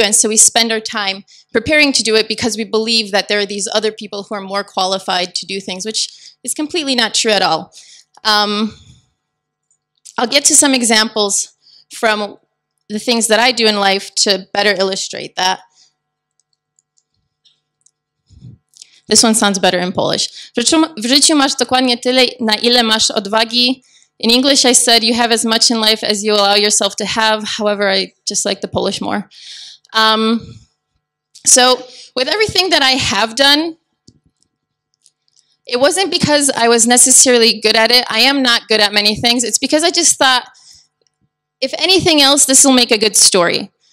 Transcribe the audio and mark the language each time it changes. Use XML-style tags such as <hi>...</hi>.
<en>And so we spend our time preparing to do it because we believe that there are these other people who are more qualified to do things, which is completely not true at all. I'll get to some examples from the things that I do in life to better illustrate that. This one sounds better in Polish.</en> <pl>W życiu masz dokładnie tyle, na ile masz odwagi.</pl> <en>In English, I said you have as much in life as you allow yourself to have. However, I just like the Polish more. So with everything that I have done, it wasn't because I was necessarily good at it. I am not good at many things. It's because I just thought, if anything else, this will make a good story.</en>